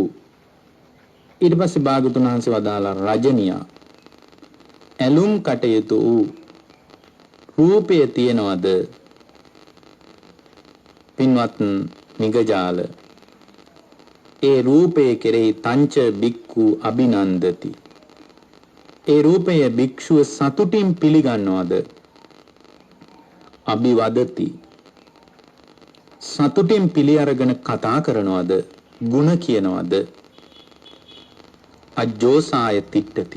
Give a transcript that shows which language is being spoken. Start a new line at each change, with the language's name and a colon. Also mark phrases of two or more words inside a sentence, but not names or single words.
Sinhala: ඊට පස්සේ භාගතුන් වහන්සේ වදාලා රජනියා ඇලුම් කටයුතු වූ රූපය තියනවද පින්වත් මිගජාල? ඒ රූපයේ කෙරෙහි
Pali: තංච බික්ඛු අභිනන්දති.
Sinhala: ඒ රූපය භික්ෂුව සතුටින් පිළිගන්නවද? අභිවදති. සතුටින් පිළි අරගෙන කතා කරනවද? ಗುಣ කියනවද?
Pali: අජ්ජෝසාය තිට්ඨති.